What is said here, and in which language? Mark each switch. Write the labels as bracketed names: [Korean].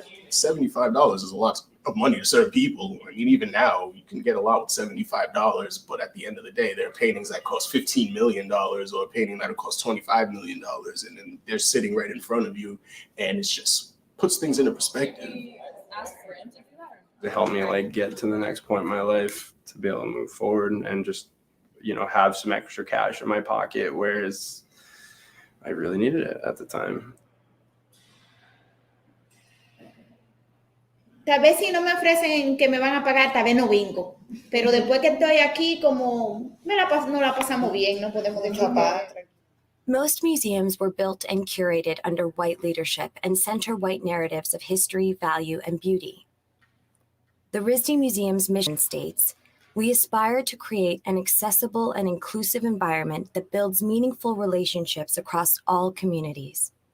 [English] $75 is a lot of money to serve people. I mean, even now, you can get a lot with $75, but at the end of the day, there are paintings that cost $15 million or a painting that cost $25 million, and then they're sitting right in front of you, and it's just puts things into perspective. to help me like get to the next point in my life to be able to move forward and just, you know, have some extra cash in my pocket, whereas I really needed it at the time. [Spanish] Tal vez si no me ofrecen que me van a pagar, tal vez no vengo. Pero después que estoy aquí, como no la pasamos bien, no podemos escapar. [English] Most museums were built and curated under white leadership and center white narratives of history, value, and beauty. The RISD Museum's mission states, "We aspire to create an accessible and inclusive environment that builds meaningful relationships across all communities."